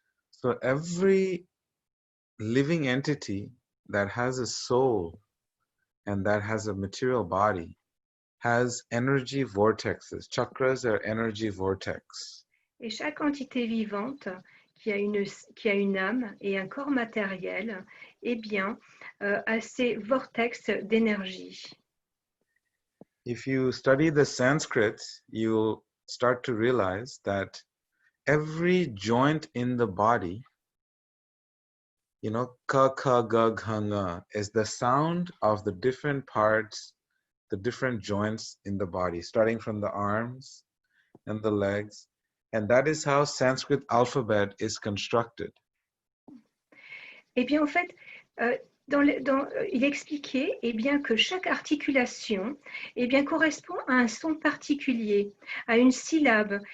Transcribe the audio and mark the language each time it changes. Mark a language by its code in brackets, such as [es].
[en] So every living entity that has a soul and that has a material body has energy vortexes. Chakras are energy vortex. [fr] Et chaque entité vivante qui a une âme et un corps matériel, eh bien, a ces vortex d'énergie. [en] If you study the Sanskrit, you'll start to realize that every joint in the body, you know, ka, ka, ga, gha, nga, is the sound of the different parts, the different joints in the body, starting from the arms and the legs. And that is how Sanskrit alphabet is constructed. [fr] Eh bien, en fait, il expliquait eh bien, que chaque articulation eh bien, correspond à un son particulier, à une syllabe.